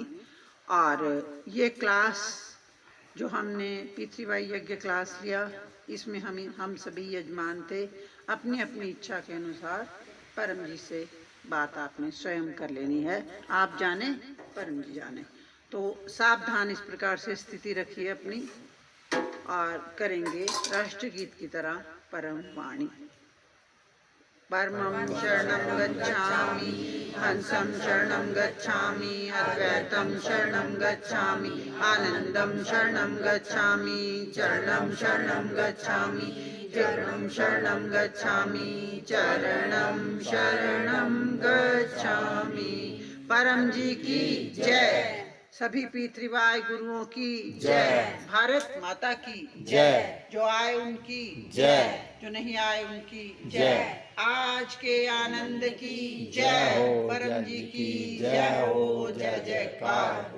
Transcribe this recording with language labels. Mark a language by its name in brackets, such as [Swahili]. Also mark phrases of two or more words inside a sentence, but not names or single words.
[Hindi] और ये क्लास जो हमने पृथ्वीवाई यज्ञ क्लास लिया इसमें हम सभी यजमान थे अपनी अपनी इच्छा के अनुसार परम जी से बात आपने स्वयं कर लेनी है आप जाने परम जी जाने तो सावधान इस प्रकार से स्थिति रखिए अपनी और करेंगे राष्ट्रगीत की तरह परम वाणी। [Sanskrit] परमं शरणं गच्छामि हंसं शरणं गच्छामि अद्वैतं शरणं गच्छामि आनंदं शरणं गच्छामि चरणं शरणं गच्छामि चरणं शरणं गच्छामि चरणं शरणं गच्छामि। [Hindi] परम जी की जय। सभी पृथ्वीवाई गुरुओं की जय। भारत माता की जय। जो आए उनकी जय, जो नहीं आए उनकी जय। आज के आनंद की जय। परम जी की जय हो, जय जयकार हो।